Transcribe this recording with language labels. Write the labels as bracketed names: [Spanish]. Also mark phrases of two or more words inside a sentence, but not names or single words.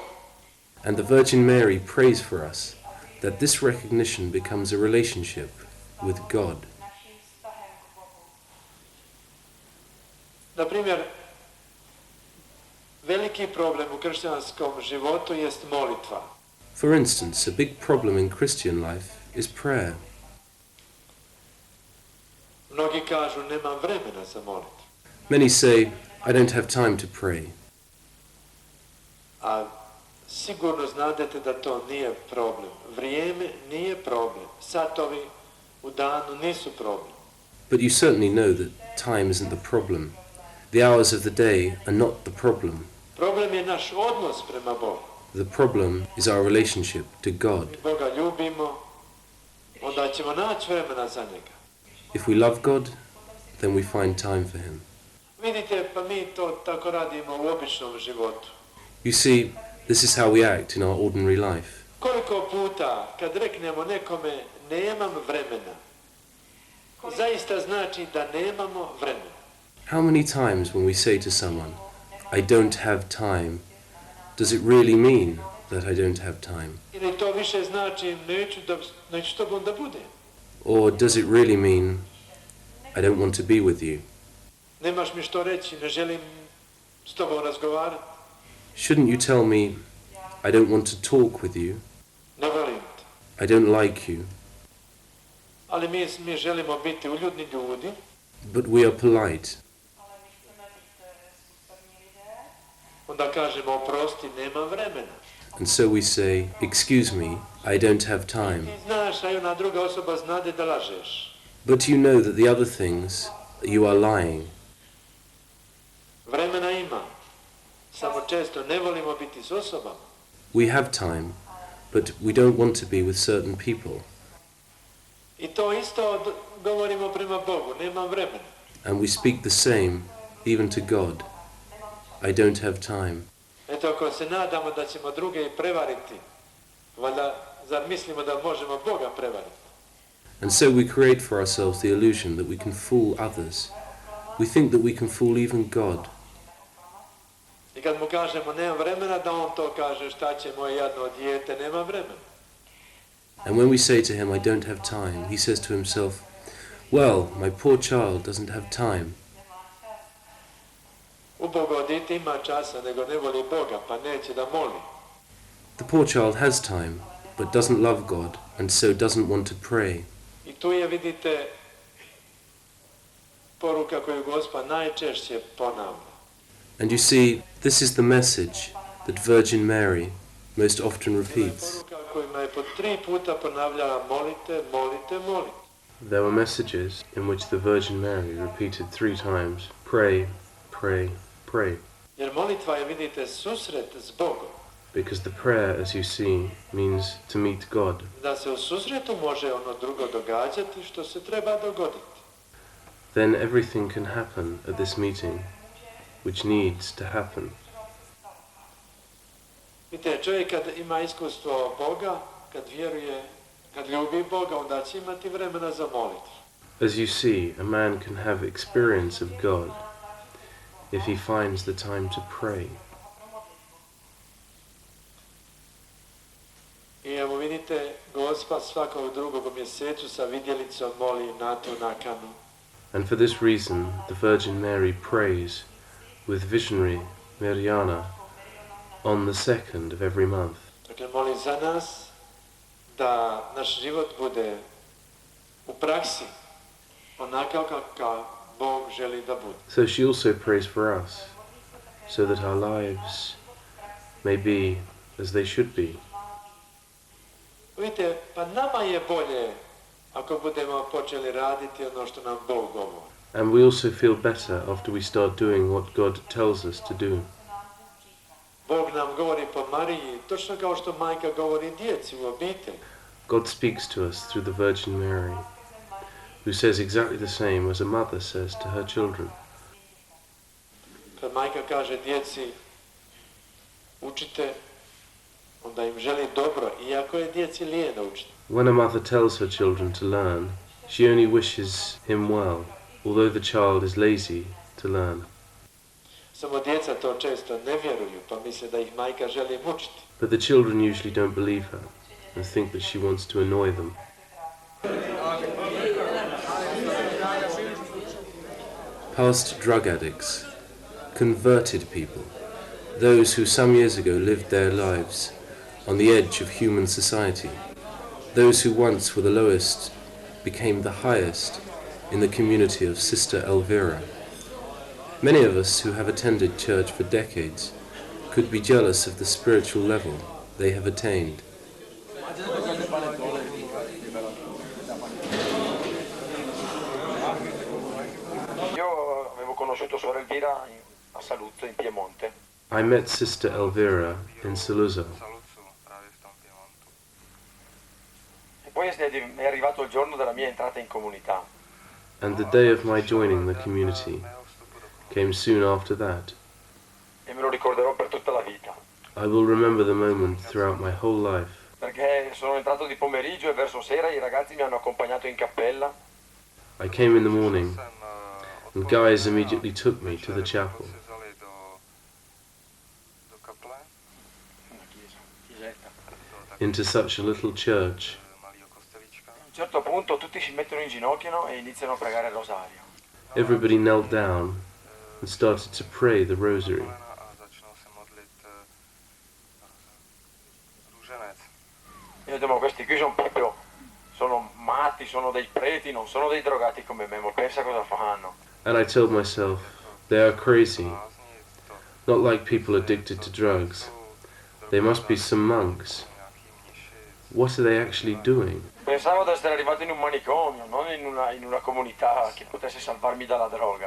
[English] And the Virgin Mary prays for us that this recognition becomes a relationship with God. [Croatian] Na primjer, veliki problem u kršćanskom životu jest molitva. [English] For instance, a big problem in Christian life is prayer. [Croatian] Mnogi kažu, nemam vremena za molitvu. [English] Many say, I don't have time to pray. [Croatian] A sigurno znadete da to nije problem. Vrijeme nije problem. Satovi u danu nisu problem. [English] But you certainly know that time isn't the problem. The hours of the day are not the problem. [Croatian] Problem je naš odnos prema Bogu. [English] The problem is our relationship to God. [Croatian] Mi Boga ljubimo, onda ćemo naći vremena za njega. [English] If we love God, then we find time for Him. [Croatian] Vidite, pa mi to tako radimo u običnom životu. [English] You see, this is how we act in our ordinary life. [Croatian] Koliko puta kad reknemo nekome nemam vremena, zaista znači da nemamo vremena. [English] How many times when we say to someone, I don't have time, does it really mean that I don't have time? [Croatian] Ili to više znači neću s tobom da budem. [English] Or does it really mean I don't want to be with you? [Croatian] Nemaš mi što reći, ne želim s tobom razgovarati. [English] Shouldn't you tell me I don't want to talk with you? [Croatian] Ne volim te. [English] I don't like you. [Croatian] Ali mi želimo biti uljudni ljudi. [English] But we are polite. [Croatian] Onda kažemo oprosti, nema vremena. [English] And so we say, excuse me, I don't have time. [Croatian] Ti znaš, a ona druga osoba znade da lažeš. [English] But you know that the other things, you are lying. [Croatian] Vremena ima. Samo često ne volimo biti s osobama. [English] We have time, but we don't want to be with certain people. [Croatian] I to isto govorimo prema Bogu, nemam vremena. [English] And we speak the same, even to God. I don't have time. [Croatian] Eto, ako se nadamo da ćemo druge i prevariti, valjda zar mislimo da možemo Boga prevariti? [English] And so we create for ourselves the illusion that we can fool others. We think that we can fool even God. [Croatian] I kad mu kažemo nemam vremena, da on to kaže šta će moje jadno dijete, nema vremena. [English] And when we say to him, I don't have time, he says to himself, well, my poor child doesn't have time. [Croatian] Ubogo dite ima časa, nego ne voli Boga, pa neće da moli. [English] The poor child has time, but doesn't love God, and so doesn't want to pray. [Croatian] I tu je, vidite, poruka koju Gospa najčešće ponavlja. [English] And you see, this is the message that Virgin Mary most often repeats. [Croatian] Poruka kojima je po 3 puta ponavljala molite, molite, molite. [English] There were messages in which the Virgin Mary repeated 3 times, pray, pray, pray. [Croatian] Jer molitva je, vidite, susret s Bogom. [English] Because the prayer, as you see, means to meet God. [Croatian] Da se u susretu može ono drugo događati što se treba dogoditi. [English] Then everything can happen at this meeting, which needs to happen. [Croatian] Vidite, čovjek kad ima iskustvo Boga, kad vjeruje, kad ljubi Boga, onda će imati vremena za molitvu. [English] As you see, a man can have experience of God if he finds the time to pray. [Croatian] I evo vidite, Gospa svakog drugog mjesecu sa vidjelicom moli na tu nakanu. [English] And for this reason, the Virgin Mary prays with visionary Mirjana on the 2nd of every month. [Croatian] Dakle, moli za nas da naš život bude u praksi onakav kakav Bog želi da bude. [English] So she also prays for us, so that our lives may be as they should be. [Croatian] Vidite, pa nama je bolje ako budemo počeli raditi ono što nam Bog govori. [English] And we also feel better after we start doing what God tells us to do. [Croatian] Bog nam govori po Mariji, točno kao što majka govori djeci u obitelji. [English] God speaks to us through the Virgin Mary, who says exactly the same as a mother says to her children. [Croatian] Kad majka kaže djeci, učite, onda im želi dobro, iako je djeci lijeno učiti. [English] When a mother tells her children to learn, she only wishes him well, although the child is lazy to learn. [Croatian] Samo djeca to često ne vjeruju, pa misle da ih majka želi mučiti. [English] But the children usually don't believe her and think that she wants to annoy them. Past drug addicts, converted people, those who some years ago lived their lives on the edge of human society, those who once were the lowest became the highest in the community of Sister Elvira. Many of us who have attended church for decades could be jealous of the spiritual level they have attained. [Italian] Io avevo conosciuto Suor Elvira a Saluzzo, in Piemonte. [English] I met Sister Elvira in Saluzzo. [Italian] E poi è arrivato il giorno della mia entrata in comunità. [English] And the day of my joining the community came soon after that. [Italian] E me lo ricorderò per tutta la vita. [English] I will remember the moment throughout my whole life. [Italian] Perché sono entrato di pomeriggio e verso sera i ragazzi mi hanno accompagnato in cappella. [English] I came in the morning, and guys immediately took me to the chapel. Into such a little church. [Italian] A un certo punto tutti si mettono in ginocchio e iniziano a pregare il rosario. [English] Everybody knelt down and started to pray the rosary. [Italian] Io ho detto, ma questi qui sono matti, sono dei preti, non sono dei drogati come me, ma pensa cosa fanno. [English] And I told myself, they are crazy, not like people addicted to drugs. They must be some monks. What are they actually doing? [Italian] Pensavo di essere arrivato in un manicomio, non in una comunità che potesse salvarmi dalla droga.